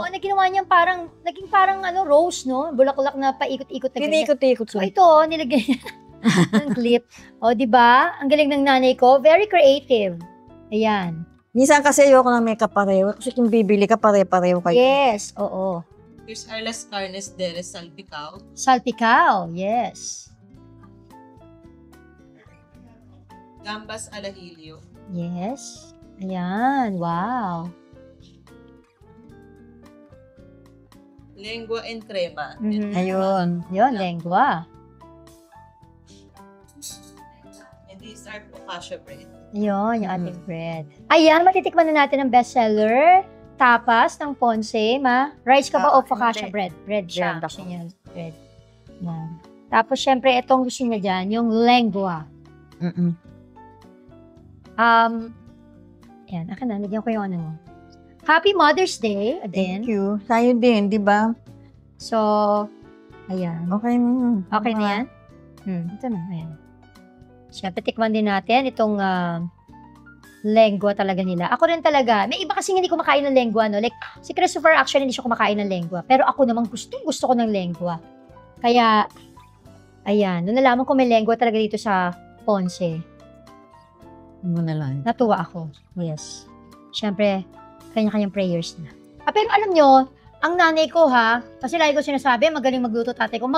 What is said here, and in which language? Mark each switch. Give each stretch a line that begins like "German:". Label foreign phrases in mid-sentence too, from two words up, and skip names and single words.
Filipino: Na ginawa niyang naging parang rose, no? Bulaklak na paikot-ikot na ganyan. Pinikot-ikot So ko. ito, nilagay niya ng clip. Di ba? Ang galing ng nanay ko.
English: Very creative.
Filipino: Ayan. Minsan kasi ayoko na may kapareho. Kasi kung bibili ka, pare-pareho kayo. Yes, oo.
English: Here's our
Spanish: las carnes de salpicao.
English: Salpicao, yes.
Spanish: Gambas al ajillo.
Filipino: Yes. Ayan, wow.
Spanish: Lengua en crema. Mhm.
Filipino: Ayun. Yun, lengua.
English: And these are focaccia bread.
Filipino: Yun, yung ating bread. Ayan, matitikman na natin ang bestseller. Tapas ng Ponce, ma. Rice ka ba o focaccia hindi. bread? Bread siya. Bread ako. Gusto niya, bread. Yan. Tapos, syempre, itong gusto niya dyan, yung lengua. Yan, akin na, lagyan ko yung ano.
English: Happy Mother's Day, again. Thank you.
Filipino: Sa'yo din, di ba? So, ayan. Okay na. Okay na yan? Ito na, ayan. Siyempre, tikman din natin itong lengua talaga nila. Ako rin talaga, may iba kasing hindi kumakain ng lengua, no? Like, si Christopher actually hindi siya kumakain ng lengua. Pero ako naman gusto ko ng lengua. Kaya, ayan, nung nalaman ko may lengua talaga dito sa Ponce, Mo na lang. natuwa ako. Yes. Siyempre, kanya-kanyang prayers na. Pero alam nyo, ang nanay ko kasi lagi ko sinasabi, magaling magluto tatay ko.